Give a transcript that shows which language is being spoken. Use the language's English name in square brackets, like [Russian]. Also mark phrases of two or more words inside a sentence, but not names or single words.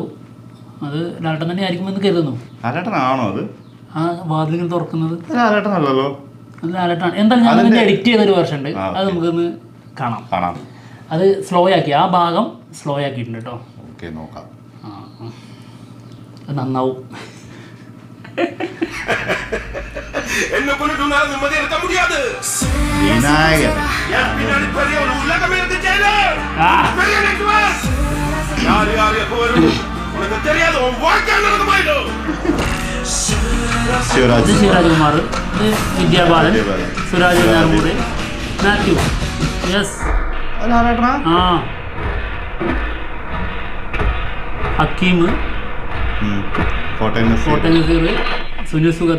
[Malayalam] അത് ലാലേട്ടൻ തന്നെ ആയിരിക്കുമെന്ന് കരുതുന്നു. ലാലേട്ടനാണോ അത്? വാതിലിങ്ങനെ തുറക്കുന്നത് ലാലേട്ടനല്ലോ. ലാലേട്ടനാണ്. എന്തായാലും ഞാൻ അതിന്റെ എഡിറ്റ് ചെയ്തൊരു വേർഷൻ ഉണ്ട്, അത് നമുക്കൊന്ന് കാണാം. അത് സ്ലോ ആക്കി, ആ ഭാഗം സ്ലോ ആക്കിയിട്ടുണ്ട് കേട്ടോ. നോക്കാം. നന്നാവും. [Tamil] என்ன கொண்டுட்டு உன்னால நிம்மதி இருக்க முடியாது. விநாயகர். என் பின்னாடி பெரிய ஒரு உலகம் இருக்கு ஜெயிலு. பெரிய நெட்வொர்க். யார் எப்போ வரும்னு உனக்கு தெரியாது. உன் வாழ்க்கை நடக்குமாயிடும். [Malayalam] ശിവരാജ്കുമാർ, വിദ്യാബാലൻ, സുരാജ് വെഞ്ഞാറമൂട്, മാത്യു. ഹക്കീം, കോട്ടയം നസീർ, സുനിൽ സുഗത.